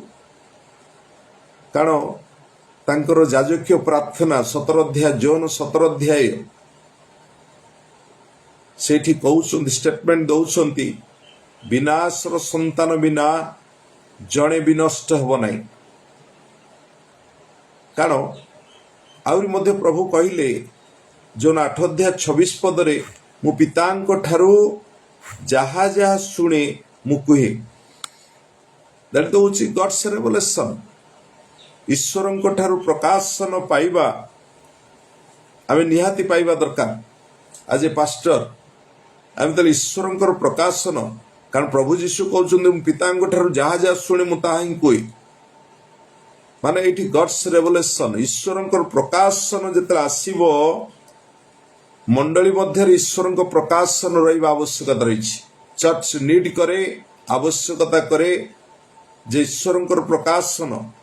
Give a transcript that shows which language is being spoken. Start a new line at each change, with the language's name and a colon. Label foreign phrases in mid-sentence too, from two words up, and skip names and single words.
Odia: କାରଣ ତାଙ୍କର ଯାଜକୀୟ ପ୍ରାର୍ଥନା 17 ଜୋନ 17 ସେଠି କହୁଛନ୍ତି ଷ୍ଟେଟମେଣ୍ଟ ଦେଉଛନ୍ତି ବିନାଶର ସନ୍ତାନ ବିନା ଜଣେ ବିନଷ୍ଟ ହେବ ନାହିଁ କାରଣ ଆଉରି ମଧ୍ୟ ପ୍ରଭୁ କହିଲେ ଜୋନ 8:26 ମୁଁ ପିତାଙ୍କ ଠାରୁ ଯାହା ଯାହା ଶୁଣେ ମୁଁ କୁହେ
English: that is God's revelation
Odia: ଈଶ୍ୱରଙ୍କ ଠାରୁ ପ୍ରକାଶନ ପାଇବା ଆମେ ନିହାତି ପାଇବା ଦରକାର ଆଜି ଏ ପାଷ୍ଟର ଆମେ ତ ଈଶ୍ୱରଙ୍କର ପ୍ରକାଶନ କାରଣ ପ୍ରଭୁ ଯୀଶୁ କହୁଛନ୍ତି ମୁଁ ପିତାଙ୍କ ଠାରୁ ଯାହା ଯାହା ଶୁଣେ ମୁଁ ତାହା ହିଁ କୁହେ ମାନେ ଏଠି
English: God's revelation
Odia: ଈଶ୍ୱରଙ୍କର ପ୍ରକାଶନ ଯେତେ ଆସିବ ମଣ୍ଡଳୀ ମଧ୍ୟ ଈଶ୍ୱରଙ୍କର ପ୍ରକାଶନ ରହିବା ଆବଶ୍ୟକତା ରହି
English: church need
Odia: କରେ ଆବଶ୍ୟକତା କରେ ଯେ ଈଶ୍ୱରଙ୍କର ପ୍ରକାଶନ